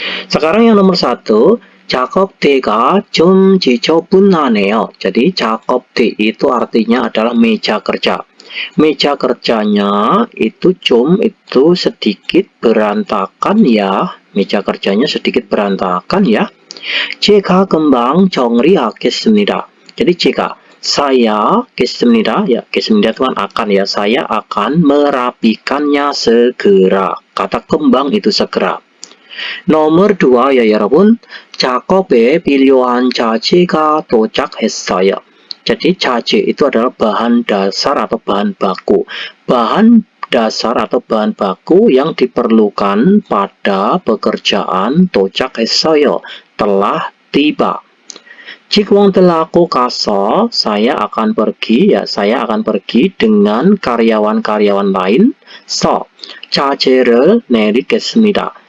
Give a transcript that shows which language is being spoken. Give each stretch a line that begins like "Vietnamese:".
Indonesian: Sekarang yang nomor 1,
Korean: 작업대가 좀 지저분하네요.
Indonesian: Jadi 작업대 itu artinya adalah meja kerja. Meja kerjanya itu itu sedikit berantakan ya. Meja kerjanya sedikit berantakan ya.
Korean: 제가 금방 정리하겠습니다.
Indonesian: Jadi saya 겠습니다. Ya, 겠습니다 itu kan akan ya. Saya akan merapikannya segera. Kata kembang itu segera. Nomor 2 ya
Korean: 여러분. 작업에 필요한 자재가 도착했어요.
Indonesian: Jadi cace itu adalah bahan dasar atau bahan baku. Bahan dasar atau bahan baku yang diperlukan pada pekerjaan
Korean: 도착했어요.
Indonesian: Telah tiba.
Korean: 직원들 하고 가서
Indonesian: saya akan pergi ya, saya akan pergi dengan karyawan-karyawan lain.
Korean: cace를 내리겠습니다.